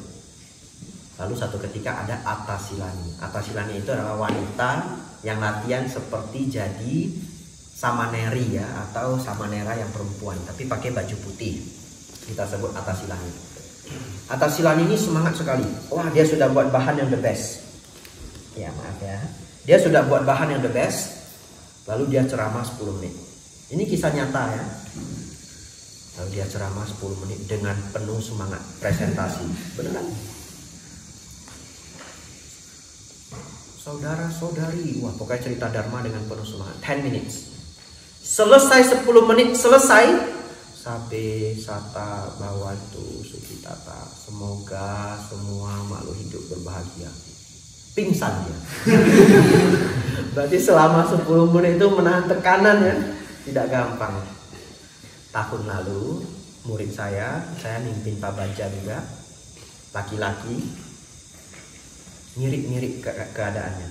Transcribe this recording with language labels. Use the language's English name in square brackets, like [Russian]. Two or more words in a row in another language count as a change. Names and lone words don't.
[Indonesian] Lalu satu ketika ada Atasilani. Atasilani itu adalah wanita yang latihan seperti jadi samaneri ya, atau samanera yang perempuan tapi pakai baju putih. Kita sebut Atasilani. Atasilani ini semangat sekali. Wah, dia sudah buat bahan yang [English] the best. [Indonesian] Ya maaf ya, dia sudah buat bahan yang [English] the best. [Indonesian] Lalu dia ceramah 10 menit. Ini kisah nyata ya. Lalu dia ceramah 10 menit dengan penuh semangat presentasi. Beneran. Saudara-saudari, wah pokoknya cerita Dharma dengan penuh semangat. 10 minutes. Selesai 10 menit, selesai. [Pali] Sabe sata bawantu sukitata. [Indonesian] Semoga semua makhluk hidup berbahagia. Pingsan dia. Berarti selama 10 menit itu menahan tekanan ya. Tidak gampang. Tahun lalu murid saya mimpin Pak Baja juga, laki-laki, mirip-mirip keadaannya.